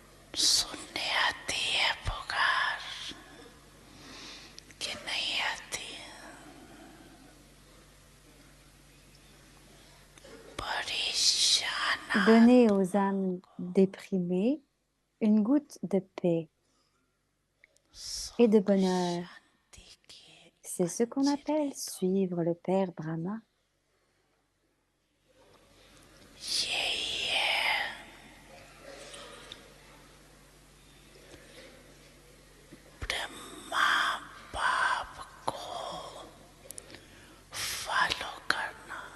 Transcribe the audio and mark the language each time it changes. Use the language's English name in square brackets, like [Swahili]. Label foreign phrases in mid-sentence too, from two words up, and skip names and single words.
[Hindi] सुनने आती है पुकार कि नहीं आती परेशान [French] Donnez aux âmes déprimées une goutte de paix et de [Hindi] सुख [French] bonheur. [Hindi] शांति की [French] C'est ce qu'on appelle [Hindi] अंजलि दो [French] suivre le Père Brahma. [Hindi] यही है ब्रह्मा बाप को फॉलो करना